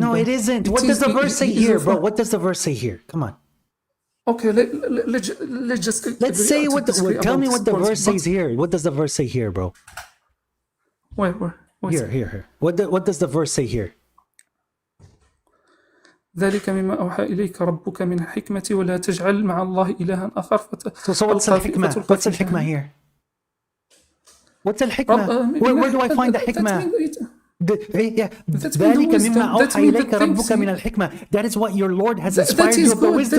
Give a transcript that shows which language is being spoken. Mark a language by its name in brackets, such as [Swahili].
[English] No, it isn't. What does the verse say here, bro? What does the verse say here? Come on. Okay, let's say tell me what the verse says here. What does the verse say here, bro? Where? Here. What does the verse say here? [Arabic] ذلك مما أوحى إليك ربك من الحكمة ولا تجعل مع الله إلها آخر. [English] So what's the hikmah? What's the hikmah here? What's al-hikmah? Where do I find the hikmah? [Arabic] ذلك مما أوحى إليك ربك من الحكمة. [English] That is what your Lord has inspired you with the wisdom.